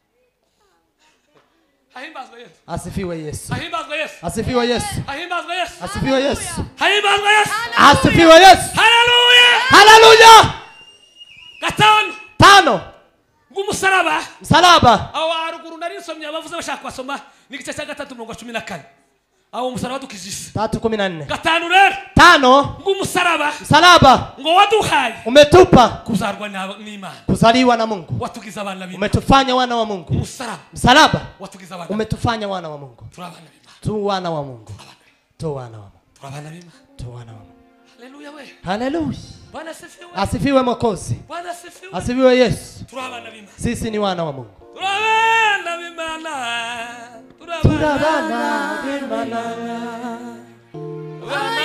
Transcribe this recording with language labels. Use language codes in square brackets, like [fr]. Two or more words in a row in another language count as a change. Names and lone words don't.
[sw] Asifiwe Yesu. Asifiwe Yesu. Asifiwe Yesu. Asifiwe Yesu. Hallelujah. Tano. Msalaba. [rw] Awaruguru narisomye abavuze bashaka kwasoma nigice cya 3:14. Aho umusaraba dukijise 3:14. Gatanu rero. [sw] Tano. [rw] Ngumusaraba. [sw] Msalaba. [rw] Ngo waduhaye. [sw] Umetupa [rw] kuzarwa n'Imana. [sw] Kuzaliwa na Mungu. [rw] Watugiza abana b'Imana. [sw] Umetufanya wana wa Mungu. Msalaba. [rw] Watugiza abana. [sw] Umetufanya wana wa Mungu. [rw] Turabana b'Imana. [sw] Tu wana wa Mungu. Tu wana wa Mungu. [rw] Turabana b'Imana. [sw] Tu wana wa Mungu. Hallelujah we. Hallelujah. Bwana asifiwe. Asifiwe Mwokozi. Bwana asifiwe. Asifiwe Yesu. [rw] Turabana b'Imana. [sw] Sisi ni wana wa Mungu. [rw] Turabana b'Imana. Turabana b'Imana.